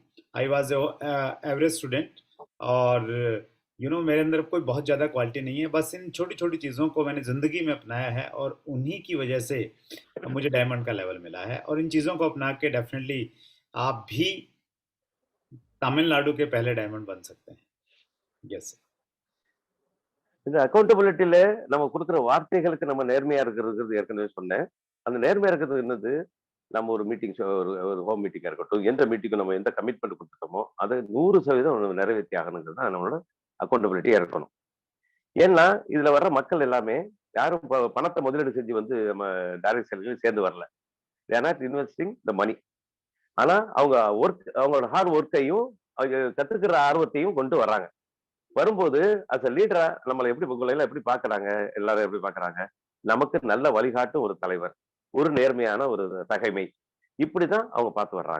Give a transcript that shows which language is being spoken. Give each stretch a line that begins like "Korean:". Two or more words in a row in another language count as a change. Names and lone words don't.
English: I was average student
Hindi: और मेरे अंदर कोई बहुत ज़्यादा क्वालिटी नहीं है। बस इन छोटी छोटी चीज़ों को मैंने ज़िंदगी में अपनाया है और उन्हीं की वजह से मुझे डायमंड का लेवल मिला है। और इन चीज़ों को अपना के डेफिनेटली आप भी तमिलनाडु के पहले डायमंड बन सकते हैं। यस।
Tamil: இந்த அக்கௌண்டபிலிட்டியில நம்ம கொடுக்குற வார்த்தைகளுக்கு நம்ம நேர்மையா இருக்கிறது ஏற்கனவே சொன்னேன். அந்த நேர்மையா இருக்கிறது என்னது? நம்ம ஒரு மீட்டிங், ஒரு
English: home meeting-ஆ
Tamil: இருக்கட்டும், எந்த மீட்டிங்கும் நம்ம எந்த கமிட்மெண்ட் கொடுத்துட்டோமோ அதை 100% நிறைவேற்றி ஆகணுங்கிறது தான் நம்மளோட அக்கௌண்டபிலிட்டியா இருக்கணும். ஏன்னா இதுல வர்ற மக்கள் எல்லாமே யாரும் பணத்தை முதலீடு செஞ்சு வந்து நம்ம
English: direct salary-யில்
Tamil: சேர்ந்து வரல.
English: they are not investing the money.
Tamil: ஆனா அவங்க அவங்களோட
English: hard work-ஐயும்
Tamil: கத்துக்கிற ஆர்வத்தையும் கொண்டு வர்றாங்க. வரும்போது
English: as a leader-ஆ
Tamil: நம்மளை எப்படி பாக்குறாங்க, எல்லாரும் எப்படி பாக்குறாங்க? நமக்கு நல்ல வழிகாட்டும் ஒரு தலைவர், ஒரு நேர்மையான ஒரு தகைமை, இப்படிதான் அவங்க பார்த்து வர்றாங்க.